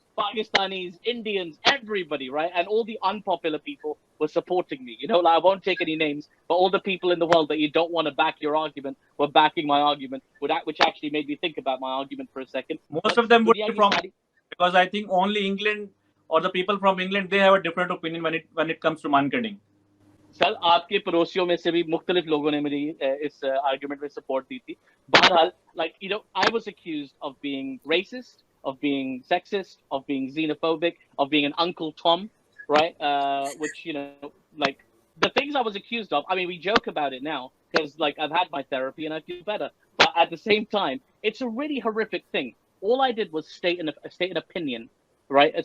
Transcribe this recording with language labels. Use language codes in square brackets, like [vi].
[en] Pakistanis, Indians, everybody, right? And all the unpopular people were supporting me. Like, I won't take any names, but all the people in the world that you don't want to back your argument were backing my argument, which actually made me think about my argument for a second. Most of them would be from, because I think only England or the people from England, they have a different opinion when it comes to man-catting. [hi] Sir आपके पड़ोसियों में से भी मुख्तलिफ लोगों ने मेरी इस आर्गुमेंट में सपोर्ट दी थी. [en] बहरहाल, like, I was accused of being racist, of being sexist, of being xenophobic, of being an Uncle Tom, right? Which, like, the things I was accused of, I mean, we joke about it now because, like, I've had my therapy and I feel better. But at the same time, it's a really horrific thing. All I did was state an opinion, right?